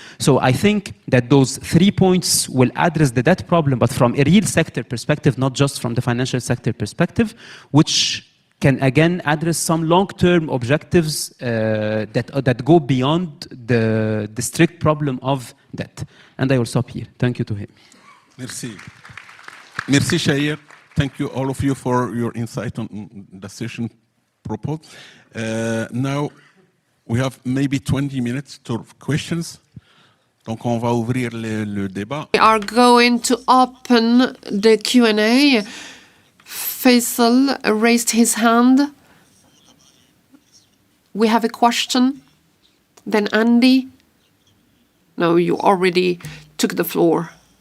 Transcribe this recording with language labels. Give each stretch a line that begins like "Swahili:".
English: So I think that those 3 points will address the debt problem, but from a real sector perspective, not just from the financial sector perspective, which can again address some long-term objectives that go beyond the strict problem of debt. And I will stop here. Thank you to him.
French: Merci. Merci, Shahir.
English: Thank you, all of you, for your insight on the session proposed. Now, we have maybe 20 minutes to questions.
French: Donc, on va ouvrir le débat.
English: We are going to open the Q&A. Faisal raised his hand. We have a question. Then Andy. No, you already took the floor.